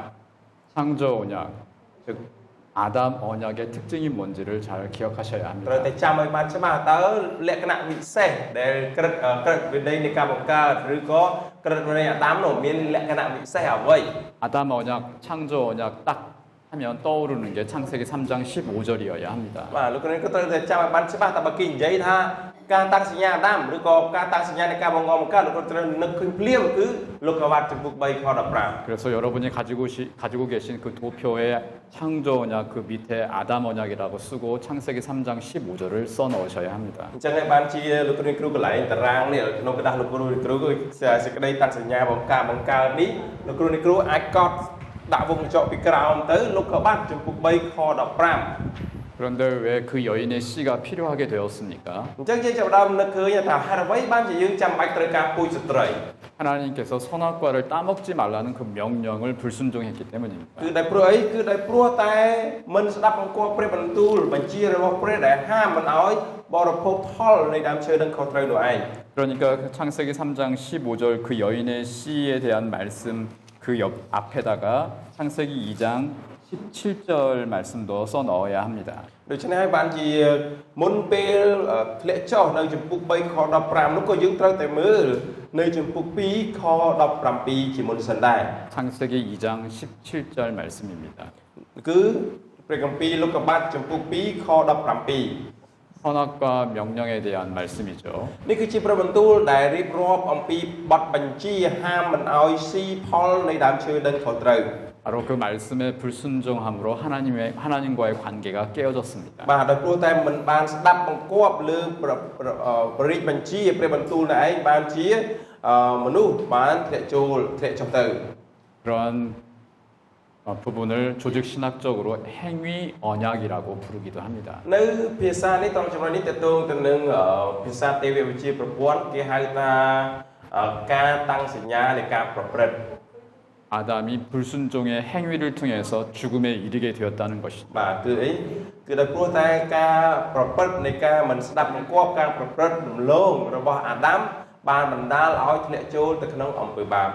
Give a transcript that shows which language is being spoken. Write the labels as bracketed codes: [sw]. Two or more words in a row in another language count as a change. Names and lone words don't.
[ko] 창조 언약, 즉 아담 언약의 특징이 뭔지를 잘 기억하셔야 [km] ត្រូវ [ko] 합니다. [km] តែចាំឲ្យបានច្បាស់តើលក្ខណៈពិសេសដែលក្រឹតវិន័យនៃការបង្កើតឬក៏ក្រឹតវិន័យអាដាមនោះមានលក្ខណៈពិសេសអ្វី [ko] 아담 언약, 창조 언약 딱 하면 떠오르는 게 창세기 3장 15절이어야 합니다. [km] បាទលោកគ្រូក៏ត្រូវតែចាំឲ្យបានច្បាស់តើបើគេនិយាយថាការតាំងសញ្ញាអាដាមឬក៏ការតាំងសញ្ញានៃការបង្កបង្កើតលោកគ្រូត្រូវនឹកឃើញភ្លាមគឺលោកុបាទចំពុក3ខ15 [ko] 그래서 여러분이 가지고 계신 그 도표에 창조 언약 그 밑에 아담 언약이라고 쓰고 창세기 3장 15절을 써 넣으셔야 합니다. [km] អញ្ចឹងហើយបានជាលោកគ្រូកន្លែងតារាងនេះក្នុងกระดาษលោកគ្រូគឺសេចក្តីតាំងសញ្ញាបង្កើតនេះលោកគ្រូអាចកត់ដាក់វងកញ្ចក់ពីក្រោមទៅលោកក៏បានចំពុក3ខ15 [ko] 그런데 왜 그 여인의 씨가 필요하게 되었습니까? [km] អញ្ចឹងយើងចាប់ផ្ដើមនឹកឃើញថាហេតុអ្វីបានជាយើងចាំបាច់ត្រូវការពូជស្ត្រី [ko] 하나님께서 선악과를 따먹지 말라는 그 명령을 불순종했기 때문입니다. [km] គឺដោយព្រោះអីគឺដោយព្រោះតែមិនស្ដាប់បង្គាប់ព្រះបន្ទូលបញ្ជារបស់ព្រះដែលហាមមិនឲ្យបរិភោគផលនៃដើមឈើនឹងខុសត្រូវនោះឯង [ko] 그러니까 그 창세기 3장 15절 그 여인의 씨에 대한 말씀 그 옆 앞에다가 창세기 2장 17절 말씀도 써 넣어야 합니다. [km] ដូច្នេះហើយបានជាមុនពេលធ្លាក់ចុះនៅចំពុក3ខ15នោះក៏យើងត្រូវតែមើលនៅចំពុក2ខ17ជាមុនសិនដែរ [ko] 창세기 2장 17절 말씀입니다. [km] គឺព្រះគម្ពីរលោកុបាទចំពុក2ខ17 [ko] 선악과 명령에 대한 말씀이죠. [km] នេះគឺជាព្រះបន្ទូលដែលរៀបរាប់អំពីបទបញ្ជាហាមមិនឲ្យស៊ីផលនៃដើមឈើដឹងខុសត្រូវ [ko] 바로 그 말씀의 불순종함으로 하나님과의 관계가 깨어졌습니다. [km] បាទដោយព្រោះតែមិនបានស្ដាប់បង្គាប់លើព្រះរាជបញ្ជាព្រះបន្ទូលនេះឯងបានជាមនុស្សបានធ្លាក់ចុះទៅ [ko] 그런 부분을 조직 신학적으로 행위 언약이라고 부르기도 합니다. [km] នៅភាសានេះត្រង់ចំណុចនេះតើតើទៅនឹងភាសាទេវវិទ្យាប្រព័ន្ធគេហៅថាការតាំងសញ្ញានៃការប្រព្រឹត្ត [ko] 아담이 불순종의 행위를 통해서 죽음에 이르게 되었다는 것입니다. [km] បាទគឺអីគឺដោយព្រោះតែការប្រព្រឹត្តនៃការមិនស្ដាប់បង្គាប់ការប្រព្រឹត្តរំលងរបស់អាដាមបានបណ្ដាលឲ្យធ្លាក់ចូលទៅក្នុងអំពើបាប